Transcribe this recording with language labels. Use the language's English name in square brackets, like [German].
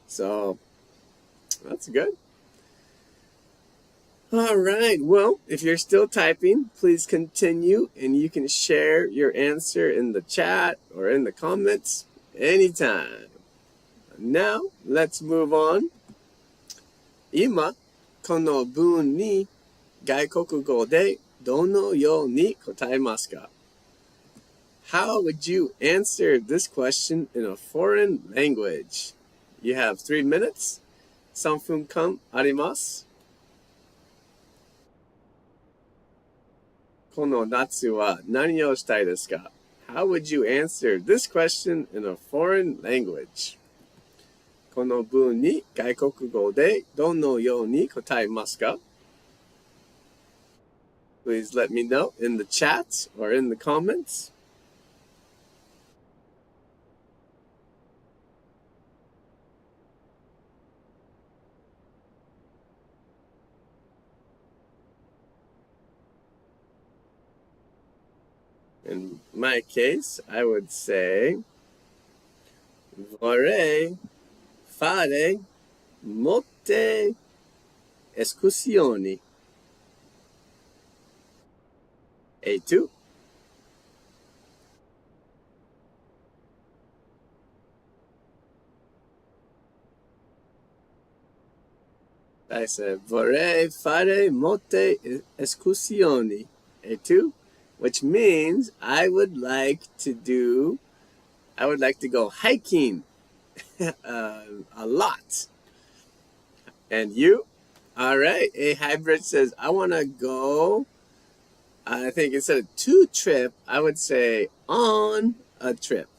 [English] So that's good. All right. Well, if you're still typing, please continue, and you can share your answer in the chat or in the comments anytime. Now, let's move on. [Japanese] 今、この文に外国語でどのように答えますか? [English] How would you answer this question in a foreign language? You have 3 minutes. [Japanese] 3分間あります。この夏は何をしたいですか? [English] How would you answer this question in a foreign language? [Japanese] この文に外国語でどのように答えますか? [English] Please let me know in the chat or in the comments. In my case, I would say [Italian] vorrei fare molte escursioni. E tu? [English] I said [Italian] vorrei fare molte escursioni. E tu? [English] Which means I would like to go hiking a lot. And you? All right. A Hybrid says, I want to go, I think instead of to trip, I would say on a trip.